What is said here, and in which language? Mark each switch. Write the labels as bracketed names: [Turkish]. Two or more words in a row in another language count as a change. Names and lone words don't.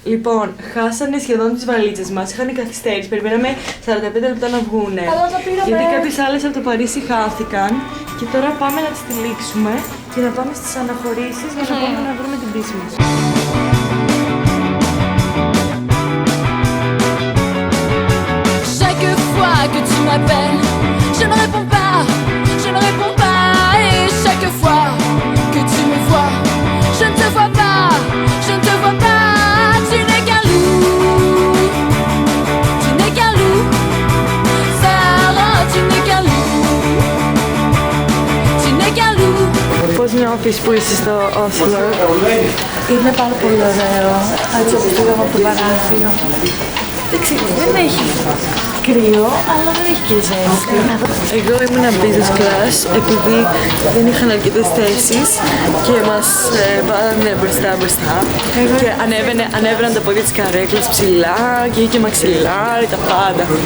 [Greek] Λοιπόν, χάσανε σχεδόν τις βαλίτσες μας, είχαν καθυστέρηση, περιμέναμε 45 λεπτά να βγούνε. Αλλά τα πήραμε. Γιατί κάποιες άλλες από το Παρίσι χάθηκαν και τώρα πάμε να τις τυλίξουμε και να πάμε στις αναχωρήσεις για να πάμε να βρούμε την πτήση μας. [French] Chaque fois que tu m'appelles, je ne réponds pas, je ne réponds pas. Et chaque fois que tu me vois, je ne te vois pas, je ne te vois pas. Tu n'es qu'un loup, tu n'es qu'un loup. Sarah, tu n'es qu'un loup, tu n'es qu'un loup. [Greek] Πώς νιώθεις που είσαι στο Όσλο? Είναι πάρα πολύ ωραίο. Έτσι όπως πήγαμε από το παράθυρο. Δεν έχει κρύο, αλλά δεν έχει και ζέστη. Εγώ ήμουν [English] business class [Greek] επειδή δεν είχαν αρκετές θέσεις και μας βάλανε μπροστά και ανέβαιναν τα πόδια της καρέκλας ψηλά και είχε μαξιλάρι, τα πάντα.